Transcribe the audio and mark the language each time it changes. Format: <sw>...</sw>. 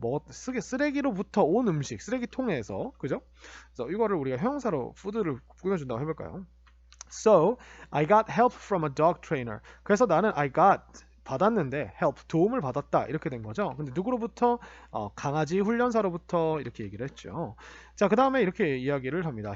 <ko>쓰레기로부터 온 음식, 쓰레기통에서. 그죠? 그래서 이거를 우리가 형용사로 food를 꾸며준다고 해볼까요?</ko> <en>So, I got help from a dog trainer.</en> <ko>그래서 나는 I got 받았는데 help 도움을 받았다 이렇게 된 거죠. 근데 누구로부터? 강아지 훈련사로부터 이렇게 얘기를 했죠. 자, 그 다음에 이렇게 이야기를 합니다.</ko>